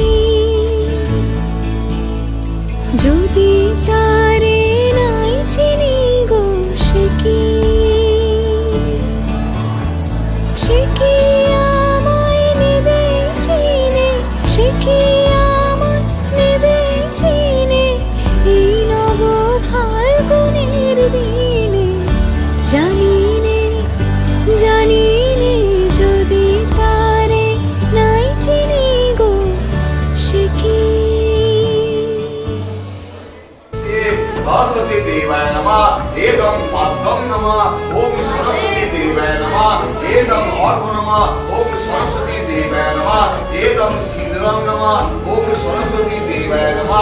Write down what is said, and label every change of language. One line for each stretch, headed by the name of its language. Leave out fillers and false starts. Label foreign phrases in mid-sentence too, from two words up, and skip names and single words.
Bangla: যদি তারে নাই চিনি গো সে কি, সে কি আমায় নেবে চিনে, সে কি আমায় নেবে চিনে এই নব ফাল্গুনের দিনে। জানি নে জানি নে যদি তারে নাই চিনি গো সে কি।
Sanskrit: सरस्वती देवाय नमः। एदं पाद्यं नमः। ओम सरस्वती देवाय नमः। एदं अर्घ्य नमः। ओम सरस्वती देवाय नमः। एदं सिंदूरं नमः। ओम सरस्वती देवाय नमः।